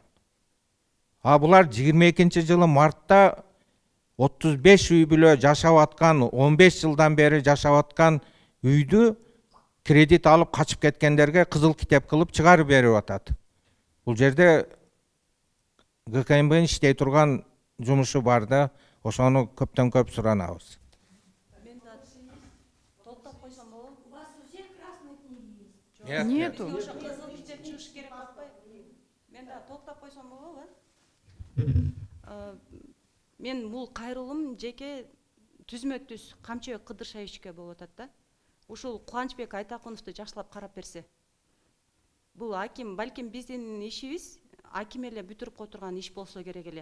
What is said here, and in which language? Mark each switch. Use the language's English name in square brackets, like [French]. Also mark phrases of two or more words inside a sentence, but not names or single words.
[Kyrgyz] А булар 22-жылы мартта 35 үй бүлө жашап аткан, 15 жылдан бери жашап аткан үйдү кредит алып качып кеткендерге кызыл китеп кылып чыгарып берип атат. Бул жерде ГКМБнын иштей турган жумушу бар да, ошону көптөн көп суранабыз. Мен да токтоп койсом болобу? [Russian] У вас у всех красные книги есть? Нету. [Kyrgyz] Ошо кызыл китеп чыгыш керек болбойбу? Мен да токтоп койсом болобу? Мен бул кайрылым жеке түзмө түз Камчыбек Кыдыршаевичке болуп атат да. Ушул Кубанычбек Айтакуновду жакшылап карап берсе. Бул аким, балким биздин ишибиз аким эле бүтүрүп котурган иш болсо керек эле.